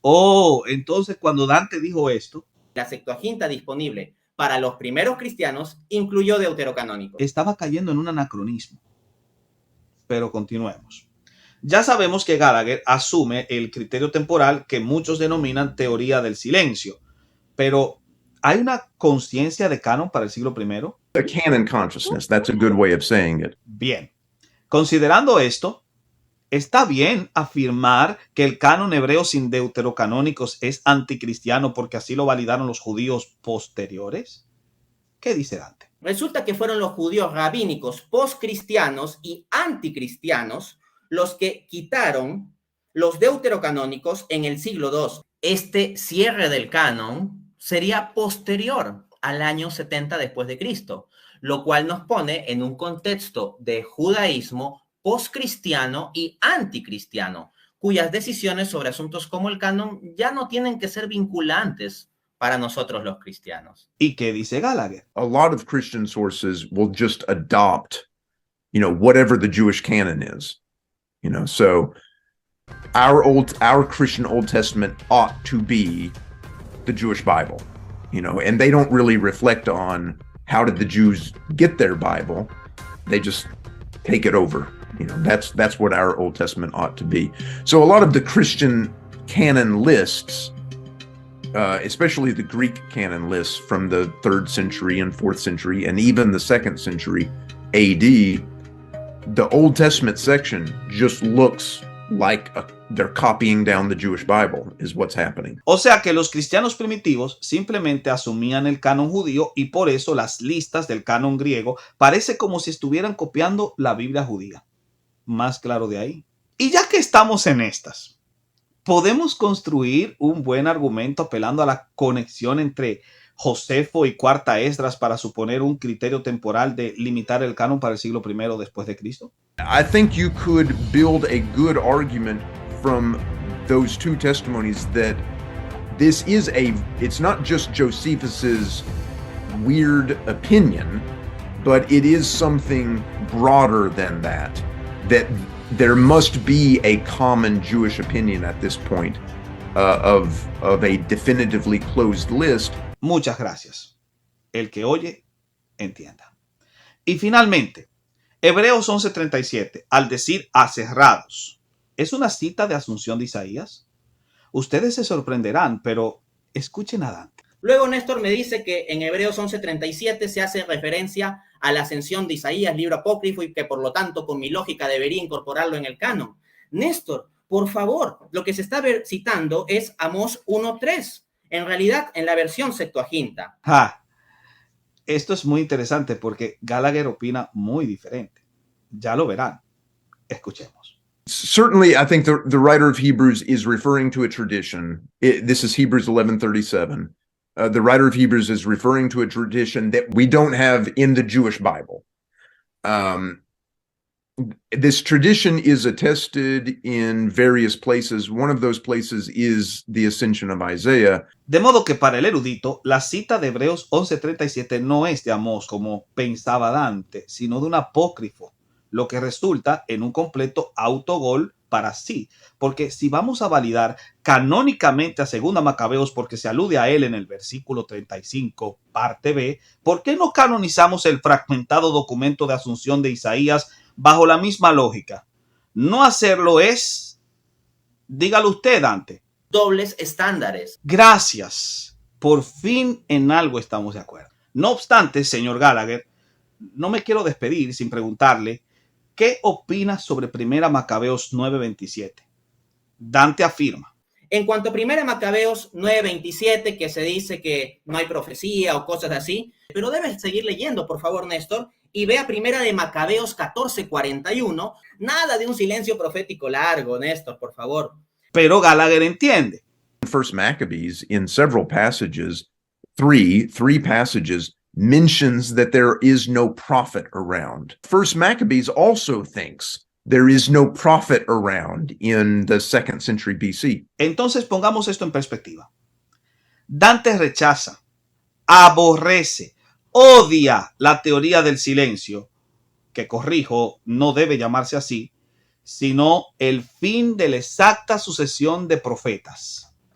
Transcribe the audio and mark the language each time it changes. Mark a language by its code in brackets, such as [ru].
[es] Oh, entonces cuando Dante dijo esto, La Septuaginta disponible para los primeros cristianos incluyó deuterocanónicos. estaba cayendo en un anacronismo. Pero continuemos. Ya sabemos que Gallagher asume el criterio temporal que muchos denominan teoría del silencio, pero ¿hay una conciencia de canon para el siglo I? [en] A canon consciousness, that's a good way of saying it. [es] Bien. Considerando esto, ¿está bien afirmar que el canon hebreo sin deuterocanónicos es anticristiano porque así lo validaron los judíos posteriores? ¿Qué dice Dante? Resulta que fueron los judíos rabínicos postcristianos y anticristianos los que quitaron los deuterocanónicos en el siglo II. Este cierre del canon sería posterior al año 70 después de Cristo, lo cual nos pone en un contexto de judaísmo postcristiano y anticristiano, cuyas decisiones sobre asuntos como el canon ya no tienen que ser vinculantes para nosotros los cristianos. ¿Y qué dice Gallagher? [en] A lot of Christian sources will just adopt, whatever the Jewish canon is. So our Christian Old Testament ought to be the Jewish Bible, and they don't really reflect on how did the Jews get their Bible? They just take it over. You know, that's what our Old Testament ought to be. So a lot of the Christian canon lists, especially the Greek canon lists from the 3rd century and 4th century, and even the 2nd century AD, the Old Testament section just looks like they're copying down the Jewish Bible, is what's happening. [es] O sea que los cristianos primitivos simplemente asumían el canon judío y por eso las listas del canon griego parece como si estuvieran copiando la Biblia judía. Más claro de ahí. Y ya que estamos en estas, ¿podemos construir un buen argumento apelando a la conexión entre Josefo y Cuarta Esdras para suponer un criterio temporal de limitar el canon para el siglo I después de Cristo? [en] I think you could build a good argument from those two testimonies that it's not just Josephus's weird opinion, but it is something broader than that there must be a common Jewish opinion at this point of a definitively closed list. [es] Muchas gracias. El que oye, entienda. Y finalmente, Hebreos 11:37, al decir aserrados, ¿es una cita de Asunción de Isaías? Ustedes se sorprenderán, pero escuchen a Dante. Luego Néstor me dice que en Hebreos 11:37 se hace referencia a la ascensión de Isaías, libro apócrifo, y que por lo tanto con mi lógica debería incorporarlo en el canon. Néstor, por favor, lo que se está citando es Amós 1:3, en realidad en la versión Septuaginta. Esto es muy interesante porque Gallagher opina muy diferente. Ya lo verán. Escuchemos. [en] Certainly, I think the writer of Hebrews is referring to a tradition. This is Hebrews 11:37. The writer of Hebrews is referring to a tradition that we don't have in the Jewish Bible. This tradition is attested in various places. One of those places is the ascension of Isaiah. [es] De modo que para el erudito, la cita de Hebreos 11:37 no es de Amós como pensaba Dante, sino de un apócrifo, lo que resulta en un completo autogol para sí. Porque si vamos a validar canónicamente a 2 Macabeos porque se alude a él en el versículo 35, parte B, ¿por qué no canonizamos el fragmentado documento de Asunción de Isaías bajo la misma lógica? No hacerlo es, dígalo usted, Dante. Dobles estándares. Gracias. Por fin en algo estamos de acuerdo. No obstante, señor Gallagher, no me quiero despedir sin preguntarle ¿qué opina sobre 1 Macabeos 9:27? Dante afirma. En cuanto a 1 Macabeos 9:27, que se dice que no hay profecía o cosas así, pero debes seguir leyendo, por favor, Néstor, y ve a 1 de Macabeos 14:41. Nada de un silencio profético largo, Néstor, por favor. Pero Gallagher entiende. [en] First Maccabees, in several passages, three passages, mentions that there is no prophet around. First Maccabees also thinks there is no prophet around in the 2nd century BC. [es] Entonces pongamos esto en perspectiva. Dante rechaza, aborrece, odia la teoría del silencio, que corrijo, no debe llamarse así, sino el fin de la exacta sucesión de profetas.